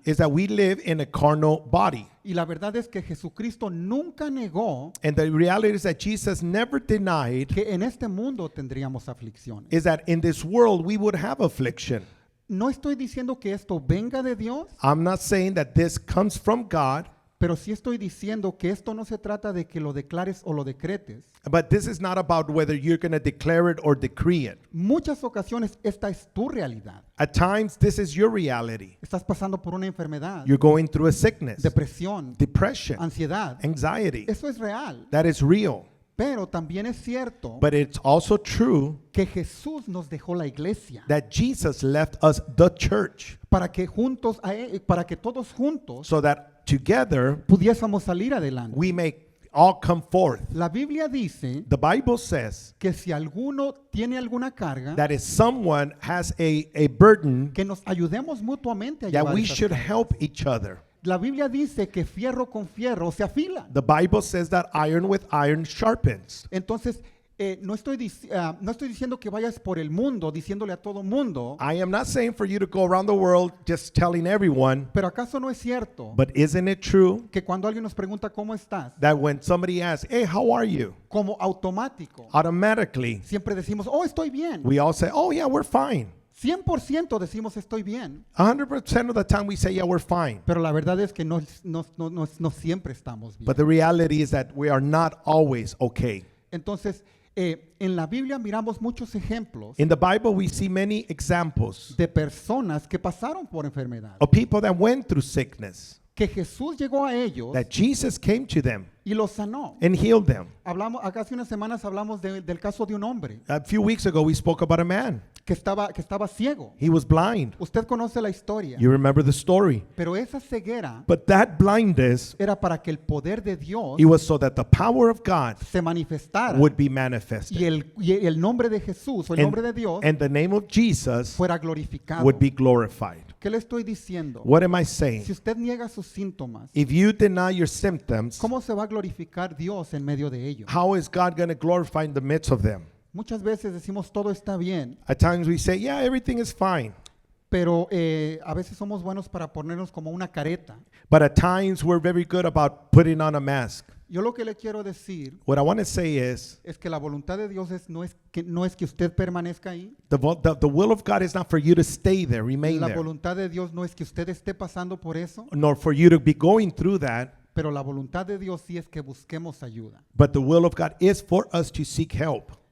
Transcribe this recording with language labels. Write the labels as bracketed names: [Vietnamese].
[English] that we live in a carnal body. [Spanish] Y la verdad es que Jesucristo nunca negó [English] And the reality is that Jesus never denied [Spanish] que en este mundo tendríamos aflicciones. [English] is that in this world we would have affliction. [Spanish] No estoy diciendo que esto venga de Dios, [English] I'm not saying that this comes from God, [Spanish] pero sí estoy diciendo que esto no se trata de que lo declares o lo decretes. [English] but this is not about whether you're going to declare it or decree it. [Spanish] Muchas ocasiones esta es tu realidad. [English] At times, this is your reality. [Spanish] Estás pasando por una enfermedad, [English] You're going through a sickness, [Spanish] depresión, [English] depression, [Spanish] ansiedad. [English] anxiety. [Spanish] Eso es real. [English] That is real. [Spanish] Pero también es cierto [English] But it's also true [Spanish] que Jesús nos dejó la iglesia [English] that Jesus left us the church [Spanish] para que juntos, para que todos juntos [English] so that together [Spanish] pudiésemos salir adelante. [English] we may all come forth. [Spanish] La Biblia dice [English] The Bible says [Spanish] que si alguno tiene alguna carga, [English] that if someone has a burden, [Spanish] que nos ayudemos mutuamente a [English] that [Spanish] llevar [English] we [Spanish] esas [English] should [Spanish] cargas. [English] help each other. [Spanish] La Biblia dice que fierro con fierro se afila. [English] The Bible says that iron with iron sharpens. [Spanish] Entonces, no estoy diciendo que vayas por el mundo diciéndole a todo mundo, [English] I am not saying for you to go around the world just telling everyone, [Spanish] pero ¿acaso no es cierto [English] but isn't it true [Spanish] que cuando alguien nos pregunta cómo estás, [English] that when somebody asks, hey, how are you? [Spanish] como automático, [English] Automatically, [Spanish] siempre decimos, oh, estoy bien? [English] we all say, oh, yeah, we're fine. [Spanish] 100% decimos estoy bien, [English] 100% of the time we say, yeah, we're fine. [Spanish] pero la verdad es que no siempre estamos bien. [English] But the reality is that we are not always okay. [Spanish] Entonces, en la Biblia miramos muchos ejemplos [English] In the Bible, we see many examples [Spanish] de personas que pasaron por enfermedad, [English] of people that went through sickness, [Spanish] que Jesús llegó a ellos [English] that Jesus came to them [Spanish] y los sanó. [English] and healed them. [Spanish] Acá hace unas semanas hablamos del caso de un hombre [English] A few weeks ago, we spoke about a man. [Spanish] que estaba ciego. [English] He was blind. [Spanish] Usted conoce la historia, [English] You remember the story. [Spanish] pero esa ceguera [English] But that blindness, [Spanish] era para que el poder de Dios [English] it was so that the power of God [Spanish] se manifestara [English] would be manifested. [Spanish] y el nombre de Jesús o el nombre de Dios [English] And the name of Jesus [Spanish] fuera glorificado. [English] would be glorified. [Spanish] ¿Qué le estoy diciendo? [English] What am I [Spanish] Si [English] saying? [Spanish] usted niega sus síntomas, [English] If you deny your symptoms, [Spanish] ¿cómo se va a glorificar Dios en medio de ellos? [English] how is God going to glorify in the midst of them? [Spanish] Muchas veces decimos todo está bien, [English] At times we say, yeah, everything is fine. [Spanish] pero a veces somos buenos para ponernos como una careta. [English] But at times we're very good about putting on a mask. [Spanish] Yo lo que le quiero decir [English] What I want to say is [Spanish] es que la voluntad de Dios no es que usted permanezca ahí. [English] the will of God is not for you to stay there, remain [Spanish] La [English] there, [Spanish] voluntad de Dios no es que usted esté pasando por eso, [English] nor for you to be going through that. [Spanish] pero la voluntad de Dios sí es que busquemos ayuda [English] But the will of God is for us to seek help